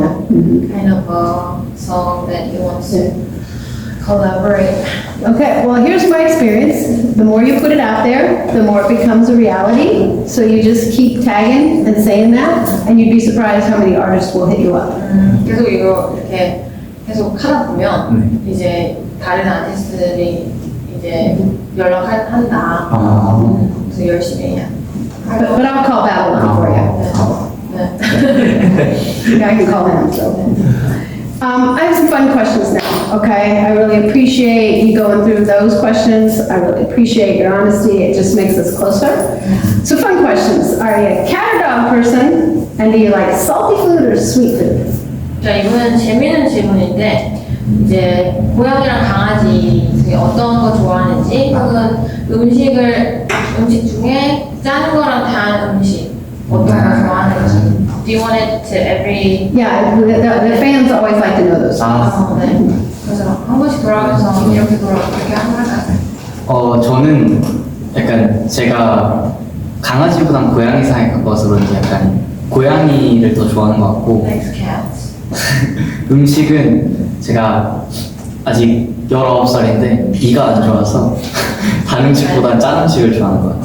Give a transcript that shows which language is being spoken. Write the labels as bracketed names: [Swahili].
[English] Yeah. Mhm. kind of a song that he wants to collaborate. Okay, well, here's my experience. The more you put it out there, the more it becomes a reality. So you just keep tagging and saying that, and you'd be surprised how many artists will hit you up. [Korean] 계속 이거 이렇게 계속 하다 보면 이제 다른 아티스트들이 이제 연락한다. 그래서 열심히 해야. [English] But I'll call Babylon for you. [Korean] 네. [English] I can call him, so. I have some fun questions now, okay? I really appreciate you going through those questions. I really appreciate your honesty. It just makes us closer. So fun questions. Are you a cat or dog person? And do you like salty food or sweet food? [Korean] 자, 이거는 재밌는 질문인데 이제 고양이랑 강아지 중에 어떤 거 좋아하는지 혹은 음식 중에 짠 거랑 단 음식 어떤 거 좋아하는지. [English] Do you want it to every Yeah, the fans always like to know those. [Korean] 네. 그래서 한 번씩 돌아가면서 이렇게 이렇게 한번 할까요? 저는 약간 제가 강아지보단 고양이 사이에 가까워서 그런지 약간 고양이를 더 좋아하는 것 같고 [English] Next cats. [Korean] 음식은 제가 아직 19살인데 이가 안 좋아서 단 음식보다 짠 음식을 좋아하는 것 같아요.